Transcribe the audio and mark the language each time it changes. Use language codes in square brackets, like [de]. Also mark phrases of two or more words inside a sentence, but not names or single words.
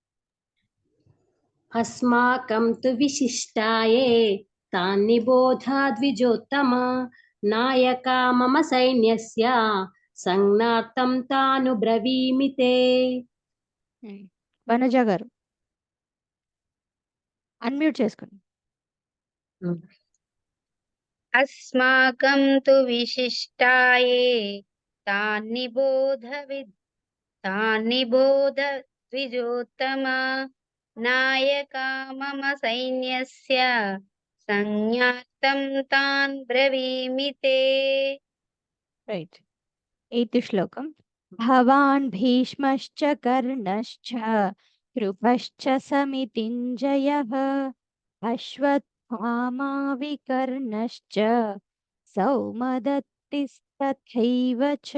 [sa] अस्माकं तु विशिष्टाये तान्निबोध द्विजोत्तमा नायका मम सैन्यस्य संज्ञार्थं तानु ब्रवीमि ते. [te] వనజ గారు. అన్మ్యూట్ చేసుకోండి. [sa] अस्माकं तु विशिष्टाये तान्निबोध द्विजोत्तमा नायका मम सैन्यस्य संज्ञार्थं तान् ब्रवीमि ते. [te] రైట్. 8th శ్లోకం. [sa] భవాన్ భీష్మశ్చ కర్ణశ్చ కృపశ్చ సమితింజయః అశ్వత్థామా వికర్ణశ్చ సౌమదత్తిస్తథైవ చ.